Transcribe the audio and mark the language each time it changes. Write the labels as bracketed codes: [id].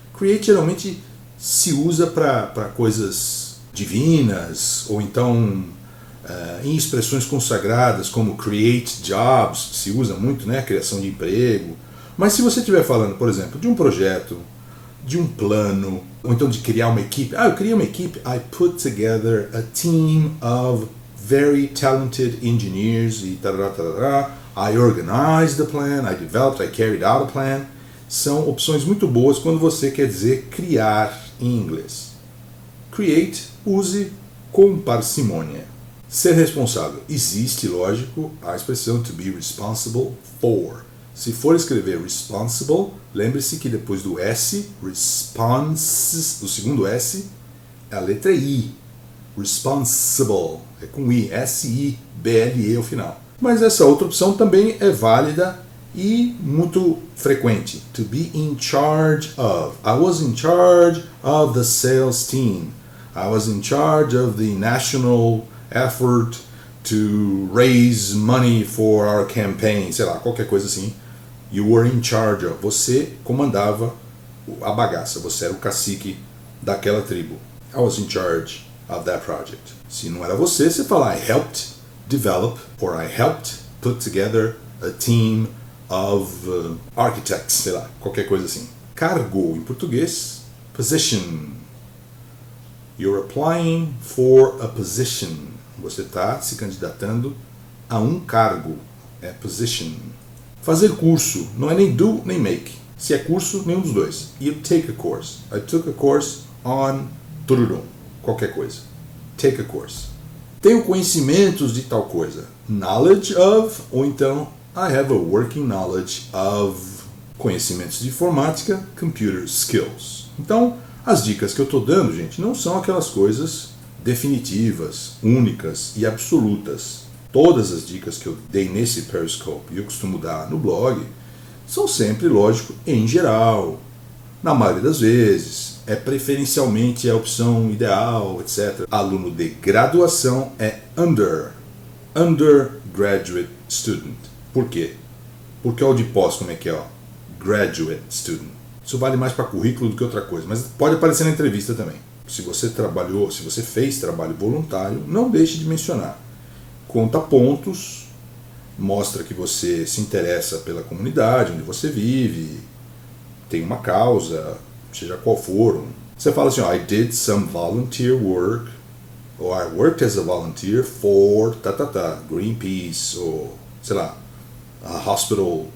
[pt] Create geralmente se usa para coisas divinas, ou então em expressões consagradas como create jobs, se usa muito, né? Criação de emprego. Mas se você estiver falando, por exemplo, de um projeto, de um plano, ou então de criar uma equipe. Eu criei uma equipe. [en] I put together a team of very talented engineers [pt] e tarará, tarará. [en] I organized the plan, I developed, I carried out a plan. [pt] São opções muito boas quando você quer dizer criar em inglês. Create, use com parcimônia. Ser responsável. Existe, lógico, a expressão [en] to be responsible for. [pt] Se for escrever responsible, lembre-se que depois do S, responses, do segundo S, a letra I. Responsible, é com I, S-I-B-L-E ao final. Mas essa outra opção também é válida e muito frequente. [en] To be in charge of. I was in charge of the sales team. I was in charge of the national effort to raise money for our campaign. [pt] Sei lá, qualquer coisa assim. [en] You were in charge of. [pt] Você comandava a bagaça. Você era o cacique daquela tribo. [en] I was in charge of that project. [pt] Se não era você, você fala [en] I helped develop or I helped put together a team of architects, [pt] sei lá, qualquer coisa assim. Cargo, em português, position. [en] You're applying for a position. [pt] Você está se candidatando a um cargo. É position. Fazer curso não é nem do nem make. Se é curso, nenhum dos dois. [en] You take a course. I took a course on tururum. [pt] Qualquer coisa. [en] Take a course. [pt] Tenho conhecimentos de tal coisa. [en] Knowledge of, [pt] ou então [en] I have a working knowledge of. [pt] Conhecimentos de informática, [en] computer skills. [pt] Então, as dicas que eu estou dando, gente, não são aquelas coisas definitivas, únicas e absolutas. Todas as dicas que eu dei nesse Periscope e eu costumo dar no blog são sempre, lógico, em geral. Na maioria das vezes, é preferencialmente a opção ideal, etc. Aluno de graduação é [en] undergraduate student. [pt] Por quê? Porque o de pós, como é que é? Ó? [en] Graduate student. [pt] Isso vale mais para currículo do que outra coisa, mas pode aparecer na entrevista também. Se você trabalhou, se você fez trabalho voluntário, não deixe de mencionar. Conta pontos, mostra que você se interessa pela comunidade onde você vive, tem uma causa, seja qual for. Você fala assim, [en] I did some volunteer work, or I worked as a volunteer for Greenpeace, [pt] ou sei lá, [en] a hospital.